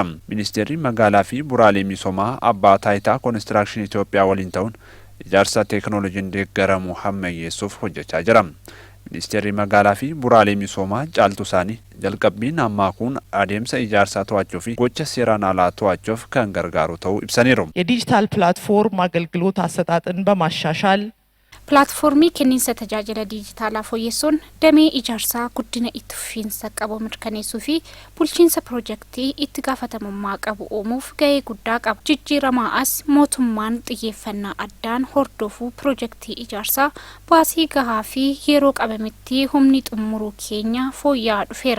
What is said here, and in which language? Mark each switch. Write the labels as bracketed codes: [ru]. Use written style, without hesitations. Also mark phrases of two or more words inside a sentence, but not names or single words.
[om] Ministeerri magaalaa fi bu'uuraalee misoomaa abbaa taayitaa koonistirakshinii Itoophiyaa waliin ta'uun ijaarsa teekinooloojiin deeggaramu ammayyeessuuf hojjechaa jira. Ministeerri magaalaa fi bu'uuraalee misoomaa caaltuu isaanii jalqabbiin ammaa kun adeemsa ijaarsaa to'achuu fi gocha seeraan alaa to'achuuf kan gargaaru ta'uu ibsaniiru. [am] የዲጂታል ፕላትፎርም አገልግሎት አሰጣጥን በማሻሻል [om] Pilaatfoormii kenniinsa tajaajila diijitaalaa fooyyessuun damee ijaarsaa guddina itti fufiinsa qabu mirkaneessuu fi bulchiinsa piroojeektii itti gaafatamummaa qabu uumuuf gahee guddaa qaba. Jijjiiramaa as mootummaan xiyyeeffannaa addaan hordofuu piroojeektii ijaarsaa baasii gahaa fi yeroo qabametti humni xumuruu keenya fooyya'aa dhufeera.